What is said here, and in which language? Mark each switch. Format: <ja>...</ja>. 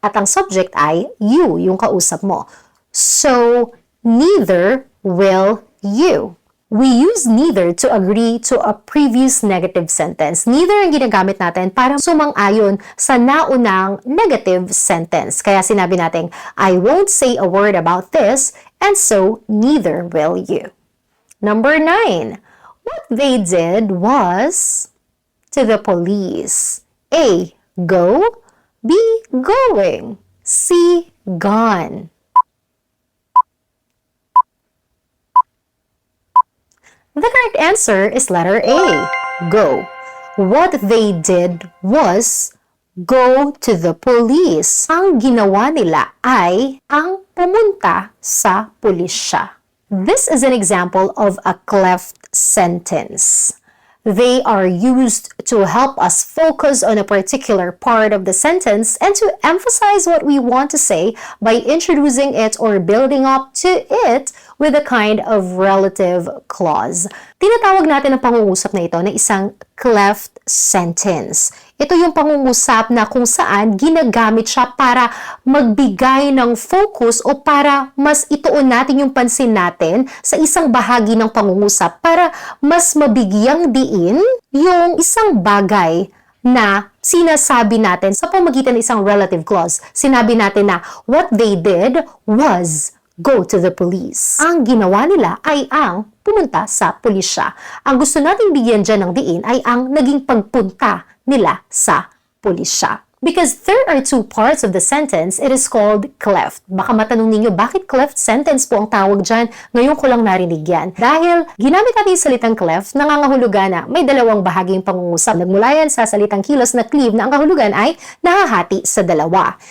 <tl>At ang subject ay you, yung kausap mo.</tl> <en>So, neither will you. We use neither to agree to a previous negative sentence.</en> <tl>Neither ang ginagamit natin para sumang-ayon sa naunang negative sentence. Kaya sinabi natin,</tl> <en>I won't say a word about this, and so neither will you. Number 9. What they did was to the police. A, go. B, going. C, gone. The correct answer is letter A, go. What they did was go to the police.</en> <tl>Ang ginawa nila ay ang pumunta sa pulisya.</tl> <en>This is an example of a cleft sentence. They are used to help us focus on a particular part of the sentence and to emphasize what we want to say by introducing it or building up to it with a kind of relative clause.</en> <tl>Tinatawag natin ang pangungusap na ito na isang cleft sentence. Ito yung pangungusap na kung saan ginagamit siya para magbigay ng focus o para mas ituon natin yung pansin natin sa isang bahagi ng pangungusap para mas mabigyang diin yung isang bagay na sinasabi natin sa pamamagitan ng isang relative clause. Sinabi natin na</tl> <en>what they did was go to the police.</en> <tl>Ang ginawa nila ay ang pumunta sa pulisya. Ang gusto nating bigyan dyan ng diin ay ang naging pagpunta nila sa pulisya.</tl> <en>Because there are two parts of the sentence, it is called cleft.</en> <tl>Baka matanong ninyo, bakit cleft sentence po ang tawag dyan? Ngayon ko lang narinig yan. Dahil ginamit natin yung salitang cleft, nangangahulugan na may dalawang bahaging pangungusap. Nagmula yan sa salitang kilos na cleave na ang kahulugan ay nahahati sa dalawa.</tl>